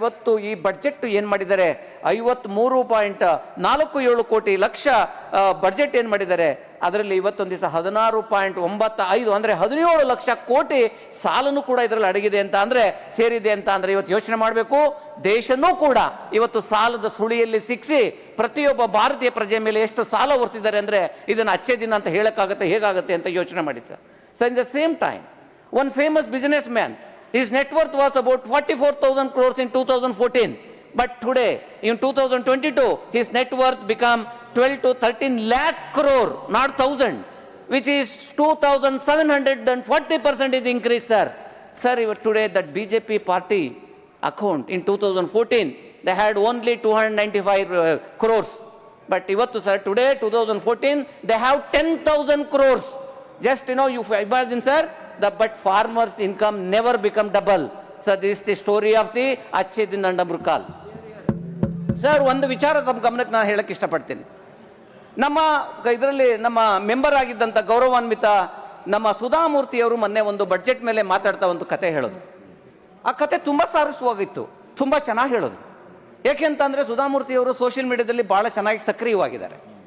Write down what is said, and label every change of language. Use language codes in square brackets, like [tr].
[kn] ಇವತ್ತು ಈ ಬಡ್ಜೆಟ್ ಏನು ಮಾಡಿದ್ದಾರೆ, 53.47 ಕೋಟಿ ಲಕ್ಷ ಬಡ್ಜೆಟ್ ಏನು ಮಾಡಿದ್ದಾರೆ, ಅದರಲ್ಲಿ ಇವತ್ತೊಂದು ದಿವಸ 16.95 ಅಂದರೆ 17 ಲಕ್ಷ ಕೋಟಿ ಸಾಲನೂ ಕೂಡ ಇದರಲ್ಲಿ ಅಡಗಿದೆ ಅಂತ ಅಂದರೆ ಸೇರಿದೆ ಅಂತ ಅಂದರೆ ಇವತ್ತು ಯೋಚನೆ ಮಾಡಬೇಕು. ದೇಶನೂ ಕೂಡ ಇವತ್ತು ಸಾಲದ ಸುಳಿಯಲ್ಲಿ ಸಿಕ್ಕಿಸಿ ಪ್ರತಿಯೊಬ್ಬ ಭಾರತೀಯ ಪ್ರಜೆ ಮೇಲೆ ಎಷ್ಟು ಸಾಲ ಹೊರ್ತಿದ್ದಾರೆ ಅಂದರೆ ಇದನ್ನು ಅಚ್ಚೆ ದಿನ ಅಂತ ಹೇಳೋಕ್ಕಾಗತ್ತೆ, ಹೇಗಾಗುತ್ತೆ ಅಂತ ಯೋಚನೆ ಮಾಡಿ sir. [en] So in the same time, one famous businessman, his net worth was about 44,000 crores in 2014. But today, in 2022, his net worth become 12 to 13 lakh crore, not 1,000, which is 2,740% is increase, sir. Sir, today that BJP party account in 2014, they had only 295 crores. But ivattu, sir, today, 2014, they have 10,000 crores. Just, you imagine, sir, but farmers' income never become double. So this is the story of the Achhe Din and Amrukal. [kn] Sir, ಒಂದು ವಿಚಾರ ತಮ್ಮ ಗಮನಕ್ಕೆ ನಾನು ಹೇಳಕ್ಕೆ ಇಷ್ಟಪಡ್ತೀನಿ. ನಮ್ಮ ಇದರಲ್ಲಿ ನಮ್ಮ ಮೆಂಬರ್ ಆಗಿದ್ದಂಥ ಗೌರವಾನ್ವಿತ ನಮ್ಮ ಸುಧಾಮೂರ್ತಿಯವರು ಮೊನ್ನೆ ಒಂದು ಬಡ್ಜೆಟ್ ಮೇಲೆ ಮಾತಾಡ್ತಾ ಒಂದು ಕತೆ ಹೇಳೋದು. ಆ ಕತೆ ತುಂಬ ಸಾರಸ್ವಾಗಿತ್ತು, ತುಂಬ ಚೆನ್ನಾಗಿ ಹೇಳೋದು. ಏಕೆಂತಂದರೆ ಸುಧಾಮೂರ್ತಿಯವರು ಸೋಷಿಯಲ್ ಮೀಡಿಯಾದಲ್ಲಿ ಭಾಳ ಚೆನ್ನಾಗಿ ಸಕ್ರಿಯವಾಗಿದ್ದಾರೆ.